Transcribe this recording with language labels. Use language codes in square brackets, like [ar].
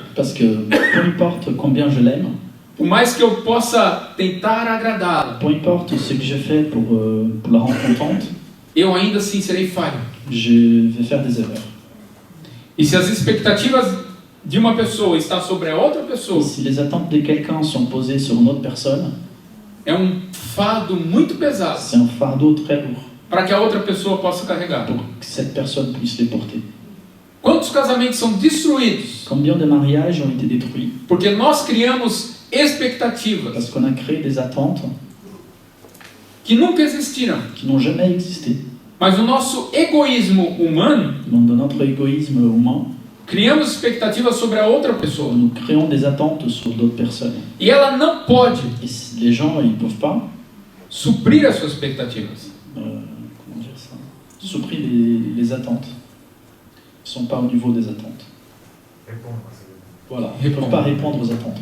[fr] Parce que peu importe combien je l'aime, [pt] por mais que eu possa tentar agradá-la, [fr] peu importe ce que je fais pour la rendre contente, [pt] eu ainda assim serei falho. [fr] je vais faire des erreurs. [pt] E se as expectativas de uma pessoa estão sobre a outra [fr] Et [pt] pessoa, [fr] si les attentes de quelqu'un sont posées sur une autre personne, [pt] é fardo muito pesado [fr] C'est un fardeau très lourd [pt] para que a outra pessoa possa carregar. [fr] pour que cette personne puisse les porter. [pt] Quantos casamentos são destruídos [fr] Combien de mariages ont été détruits [pt] porque nós criamos expectativas [fr] parce qu'on a créé des attentes [pt] que nunca existiram, [fr] qui n'ont jamais existé. [pt] mas o nosso egoísmo humano, [fr] Donc, dans notre égoïsme humain, [pt] criamos expectativas sobre a outra pessoa [fr] nous créons des attentes sur d'autres personnes. [pt] e ela não pode [fr] Et si les gens, ils peuvent pas [pt] suprir as suas expectativas. [fr] comment dire ça, supprimer les attentes. Ils ne sont pas au niveau des attentes. Voilà, ils ne peuvent pas répondre aux attentes.